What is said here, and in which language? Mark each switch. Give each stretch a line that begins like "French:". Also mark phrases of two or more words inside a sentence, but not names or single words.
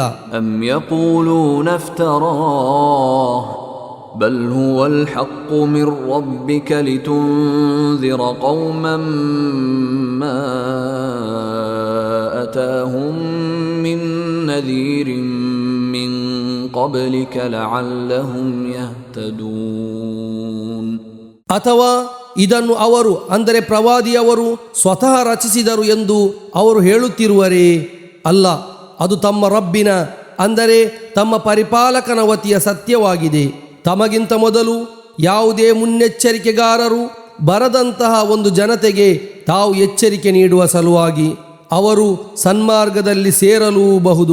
Arabic: أم يقولون افتراه بل هو الحق من ربك لتنذر قوما ما أتاهم من نذير من قبلك لعلهم يهتدون.
Kannada: ಅಥವಾ ಇದನ್ನು ಅವರು ಅಂದರೆ ಪ್ರವಾದಿಯವರು ಸ್ವತಃ ರಚಿಸಿದರು ಎಂದು ಅವರು ಹೇಳುತ್ತಿರುವರೇ? ಅಲ್ಲ, ಅದು ತಮ್ಮ ರಬ್ಬಿನ ಅಂದರೆ ತಮ್ಮ ಪರಿಪಾಲಕನ ವತಿಯ ಸತ್ಯವಾಗಿದೆ. ತಮಗಿಂತ ಮೊದಲು ಯಾವುದೇ ಮುನ್ನೆಚ್ಚರಿಕೆಗಾರರು ಬರದಂತಹ ಒಂದು ಜನತೆಗೆ ತಾವು ಎಚ್ಚರಿಕೆ ನೀಡುವ ಸಲುವಾಗಿ ಅವರು ಸನ್ಮಾರ್ಗದಲ್ಲಿ ಸೇರಲೂಬಹುದು.